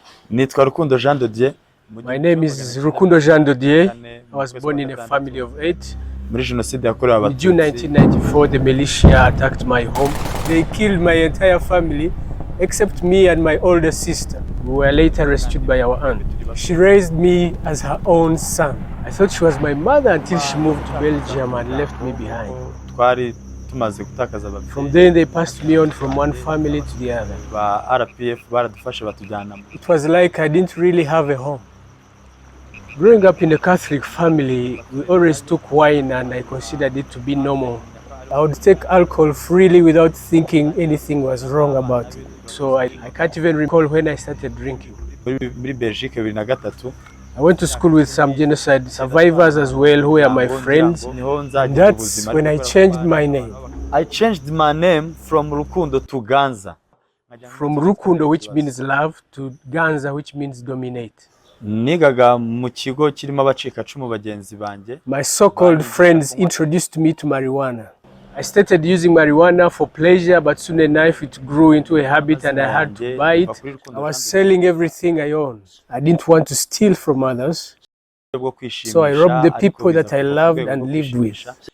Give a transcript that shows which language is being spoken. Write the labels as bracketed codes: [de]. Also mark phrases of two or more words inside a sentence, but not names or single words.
[rw] Nitwa Rokundo Jean de Dieu. [en] My name is Rokundo Jean de Dieu. I was born in a family of 8. [rw] Muri Genocide yakorewe [en] In June [rw] Abatutsi. [en] 1994, the militia attacked my home. They killed my entire family, except me and my older sister. We were later rescued by our aunt. She raised me as her own son. I thought she was my mother until she moved to Belgium and left me behind. [rw] Twari tumaze gutakaza ababyeyi. [en] From then, they passed me on from one family to the other. [rw] Ba RPF baradufashe batujyana. [en] It was like I didn't really have a home. Growing up in a Catholic family, we always took wine and I considered it to be normal. I would take alcohol freely without thinking anything was wrong about it. So I can't even recall when I started drinking. [rw] Muri Belgique 2003. [en] I went to school with some genocide survivors as well who were my friends. And that's when I changed my name. I changed my name from Rokundo to Ganza. From Rokundo, which means love, to Ganza, which means dominate. [rw] Nigaga mu kigo kirimo abacikacumu bagenzi banjye. [en] My so-called friends introduced me to marijuana. I started using marijuana for pleasure, but soon enough it grew into a habit and I had to buy it. I was selling everything I owned. I didn't want to steal from others, so I robbed the people that I loved and lived with.